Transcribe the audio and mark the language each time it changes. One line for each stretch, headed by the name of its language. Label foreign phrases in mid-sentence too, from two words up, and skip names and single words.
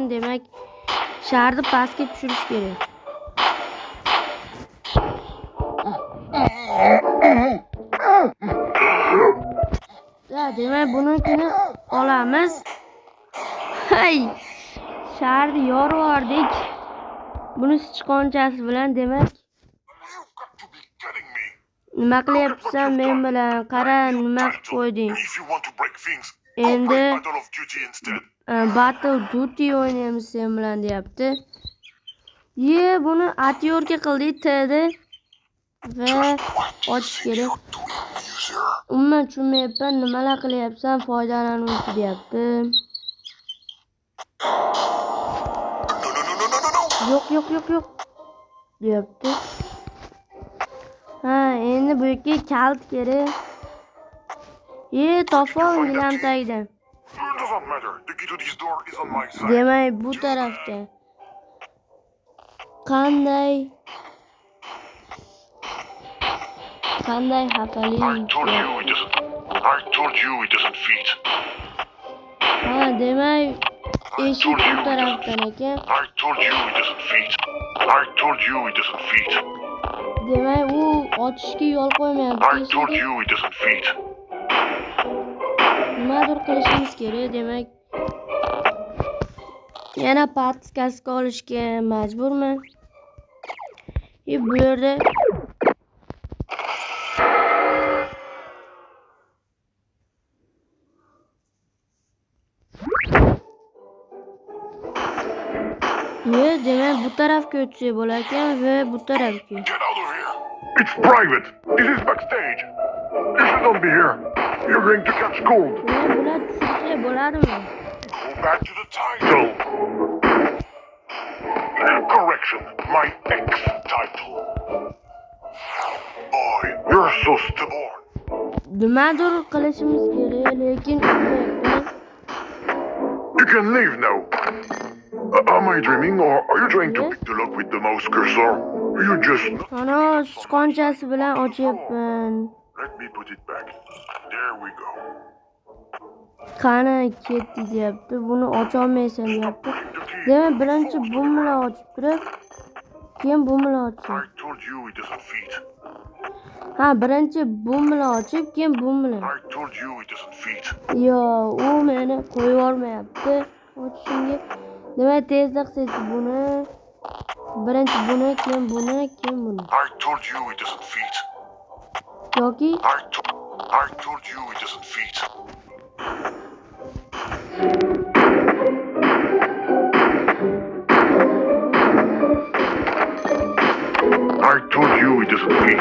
Uzbek: Demak, sharni pastga tushirish kerak. Ya, demak, bunikini olamiz. Hay! Sharni yorib yubordik. Buni sichqonchasi bilan, demak,
English: You've got to be kidding me.
Uzbek: nima qilyapsan men bilan? Qara, nima qilib qo'yding?
English: If you want to break things, And go play Battle of Duty instead.
Uzbek: Battle Duty o'ynaymiz sen bilan deyapti. Ye, buni atyorga qildik dedi. Va ochish kerak. Umuman tushunmayapman, nimalar qilyapsan, foydalanuvchi deyapti. Yo'q deyapti. Ha, endi bu yerga kalt kerak. Topol gilam tagida.
English: Doesn't matter. The key to this door is on my side.
Uzbek: Demak, bu tarafda. Qanday xafali.
English: I told you it doesn't fit.
Uzbek: Ha, demak, eshik bu tarafdan ekan.
English: I told you it doesn't fit. I told you it doesn't fit.
Uzbek: Demak, u ochishga yo'l qo'ymayapti.
English: I told you it doesn't fit.
Uzbek: Nimadir qilishimiz kerak, demak. Yana podskazka olishga majburman. Bu yerda demak bu tarafga o'tsak bo'lar ekan va bu tarafga.
English: Get out of here. It's private. This is backstage. You shouldn't be here. You're going to catch cold.
Uzbek: Bular tushirsa bo'ladimi?
English: Go back to the title. Correction. My ex-title. Boy, you're so stubborn.
Uzbek: Nimadir qilishimiz kerak, lekin qilmayapman.
English: You can leave now. Am I dreaming or are you trying to pick the lock with the mouse cursor? You just...
Uzbek: Ana sichqonchasi bilan ochyapman.
English: Let me put it back. There we go.
Uzbek: Qani ketdi deyapti. Buni ocha olmaysan deyapti. Demak, birinchi bu bilan ochib turib, keyin bu bilan ochsam.
English: I told you it doesn't fit.
Uzbek: Ha, birinchi bu bilan ochib, keyin bu bilan.
English: I told you it doesn't fit.
Uzbek: Yo, u meni qo'yib yubormayapti ochishimga. Demak, tezda qilsak buni. Birinchi buni, keyin buni, keyin buni.
English: I told you it doesn't fit.
Uzbek: Yoki
English: I told you it doesn't fit. I told you it doesn't fit.